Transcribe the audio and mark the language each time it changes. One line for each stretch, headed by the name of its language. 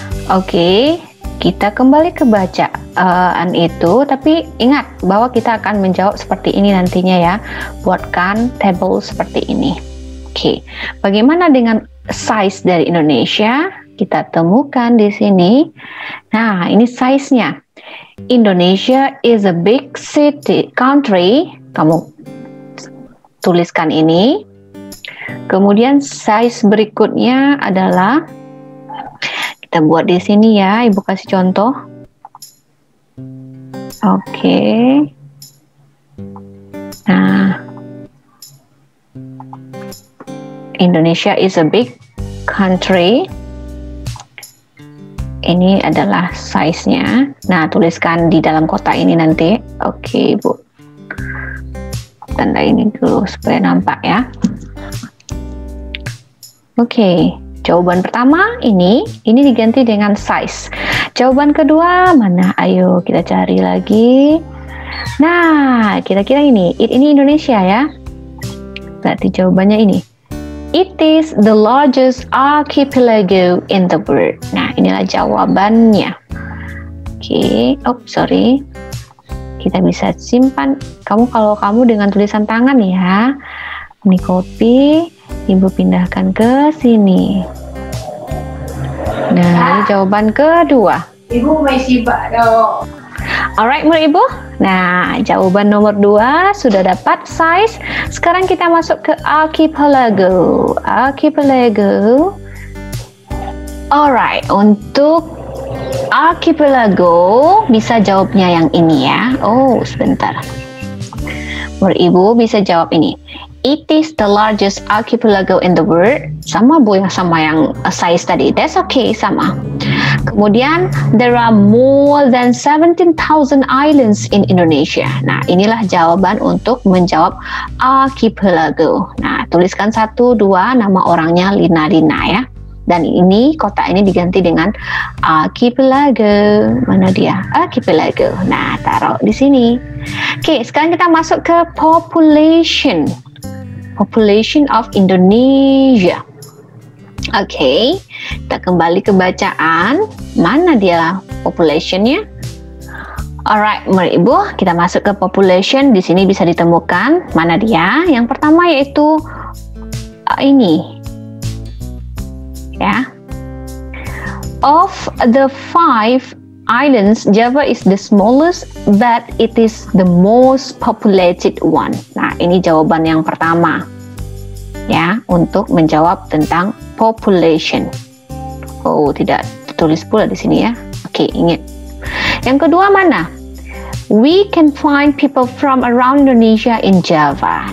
Indonesian: Oke, kita kembali ke bacaan itu, tapi ingat bahwa kita akan menjawab seperti ini nantinya ya. Buatkan table seperti ini. Oke, bagaimana dengan size dari Indonesia? Kita temukan di sini. Nah, ini size-nya.
English: Indonesia is a big country.
Indonesian: Kamu tuliskan ini. Kemudian size berikutnya adalah, kita buat di sini ya, ibu kasih contoh. Oke.
English: Nah, Indonesia is a big country
Indonesian: ini adalah size-nya. Nah, tuliskan di dalam kotak ini nanti. Oke, Bu. Tanda ini dulu supaya nampak ya. Oke, jawaban pertama ini diganti dengan size. Jawaban kedua mana? Ayo kita cari lagi. Nah, kira-kira ini Indonesia ya. Berarti jawabannya ini.
English: It is the largest archipelago in the world.
Indonesian: Nah, inilah jawabannya. Oke, sorry. Kita bisa simpan. Kalau kamu dengan tulisan tangan ya. Ini copy, Ibu pindahkan ke sini. Nah, ini jawaban kedua. Ibu masih dong. Alright, menurut Ibu. Nah, jawaban nomor 2 sudah dapat size. Sekarang kita masuk ke archipelago. Archipelago. Alright, untuk archipelago bisa jawabnya yang ini ya. Oh, sebentar. Menurut Ibu bisa jawab ini.
English: It is the largest archipelago in the world.
Indonesian: Sama Bu, yang sama yang size tadi.
English: That's okay, sama. Kemudian, there are more than 17,000 islands in Indonesia.
Indonesian: Nah, inilah jawaban untuk menjawab archipelago. Nah, tuliskan 1, 2, nama orangnya Lina ya. Dan ini, kotak ini diganti dengan archipelago. Mana dia? Archipelago. Nah, taruh di sini. Oke, sekarang kita masuk ke population. Population of Indonesia. Oke, kita kembali ke bacaan. Mana dia populationnya? Alright, menurut Ibu, kita masuk ke population. Di sini bisa ditemukan mana dia. Yang pertama yaitu ini, ya.
English: Of the 5 islands, Java is the smallest, but it is the most populated one.
Indonesian: Nah, ini jawaban yang pertama. Ya, untuk menjawab tentang population. Oh, tidak ditulis pula di sini ya. Oke, ingat. Yang kedua mana?
English: We can find people from around Indonesia in Java.